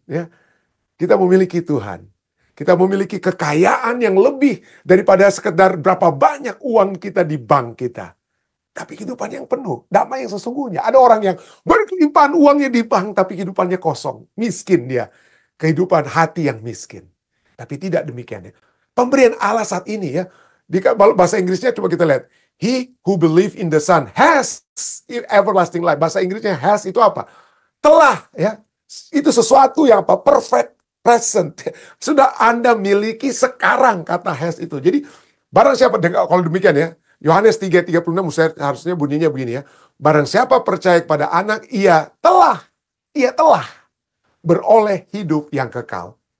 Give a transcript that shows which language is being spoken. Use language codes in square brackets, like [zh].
[id] Ya. Kita memiliki Tuhan. Kita memiliki kekayaan yang lebih daripada sekedar berapa banyak uang kita di bank kita. Tapi kehidupan yang penuh, damai yang sesungguhnya. Ada orang yang berkelimpahan uangnya di bank, tapi kehidupannya kosong. Miskin dia. Kehidupan hati yang miskin. Tapi tidak demikian. Pemberian Allah saat ini ya. Di bahasa Inggrisnya coba kita lihat. [en] He who believe in the Son has everlasting life. [id] Bahasa Inggrisnya has itu apa? Telah ya. Itu sesuatu yang apa? [en] Perfect. Present. [id] Sudah Anda miliki sekarang, kata has itu. Jadi barang siapa, kalau demikian ya, Yohanes 3:36 harusnya bunyinya begini ya. Barang siapa percaya kepada anak, ia telah beroleh hidup yang kekal.